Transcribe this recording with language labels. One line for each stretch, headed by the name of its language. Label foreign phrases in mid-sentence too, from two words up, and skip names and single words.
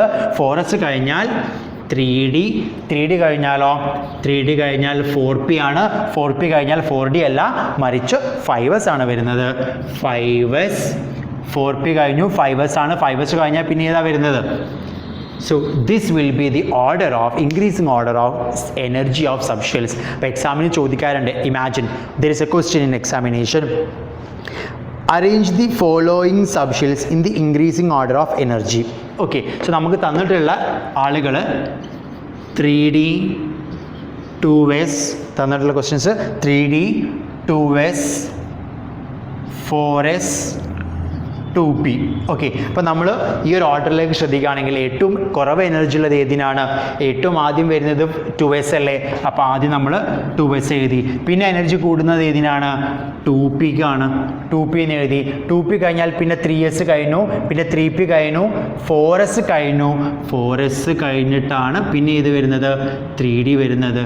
Malayalam: 4s കഴിഞ്ഞാൽ 3d കഴിഞ്ഞാലോ? 3d കഴിഞ്ഞാൽ 4p ആണ്. 4p കഴിഞ്ഞാൽ 4d അല്ല, മറിച്ച് 5s ആണ് വരുന്നത്. 5s, 4p കഴിഞ്ഞു, 5s ആണ്. 5s കഴിഞ്ഞാൽ പിന്നെ ഏതാ വരുന്നത്?
English: So this will be the order of increasing order of energy of subshells.
Malayalam: അപ്പോൾ എക്സാമിന് ചോദിക്കാറുണ്ട്,
English: imagine there is a question in examination, arrange the following subshells in the increasing order of energy. Okay, so
Malayalam: നമുക്ക് തന്നിട്ടുള്ള ആളുകൾ 3D 2s തന്നിട്ടുള്ള ക്വസ്റ്റ്യൻസ് 3D 2s 4s 2p. ഓക്കെ, അപ്പോൾ നമ്മൾ ഈ ഒരു ഓർഡറിലേക്ക് ശ്രദ്ധിക്കുകയാണെങ്കിൽ ഏറ്റവും കുറവ് എനർജി ഉള്ളത് ഏതിനാണ്? ഏറ്റവും ആദ്യം വരുന്നത് 2s അല്ലേ, അപ്പോൾ ആദ്യം നമ്മൾ 2s എഴുതി. പിന്നെ എനർജി കൂടുന്നത് ഏതിനാണ്? 2pക്കാണ്, 2p എന്ന് എഴുതി. 2p കഴിഞ്ഞാൽ പിന്നെ 3s കഴിഞ്ഞു, പിന്നെ 3p കഴിഞ്ഞു, 4s കഴിഞ്ഞു, 4s കഴിഞ്ഞിട്ടാണ് പിന്നെ ഇത് വരുന്നത് 3d വരുന്നത്.